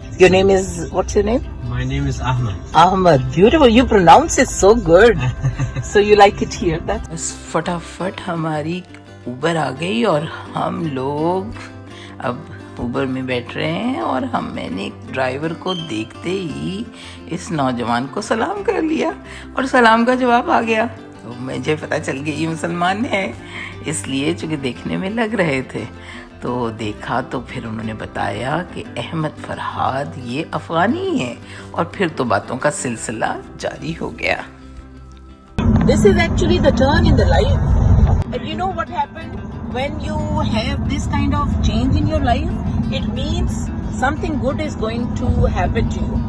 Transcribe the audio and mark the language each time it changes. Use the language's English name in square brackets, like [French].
[English] Your name is, what's your name? My name is Ahmed. Ahmed. Beautiful. You pronounce it so good. So you like it here? [Urdu] بس فٹافٹ ہماری Uber آ گئی اور ہم لوگ اب Uber میں بیٹھ رہے ہیں. اور میں نے ڈرائیور کو دیکھتے ہی اس نوجوان کو سلام کر لیا اور سلام کا جواب آ گیا. تو مجھے پتہ چل گیا یہ مسلمان ہے، اس لیے چونکہ دیکھنے میں لگ رہے تھے تو دیکھا. تو پھر انہوں نے بتایا کہ احمد فرحاد یہ افغانی ہیں اور پھر تو باتوں کا سلسلہ جاری ہو گیا. [English] This is actually the turn in the life. And you know what happened when you have this kind of change in your life? It means something good is going to happen to you.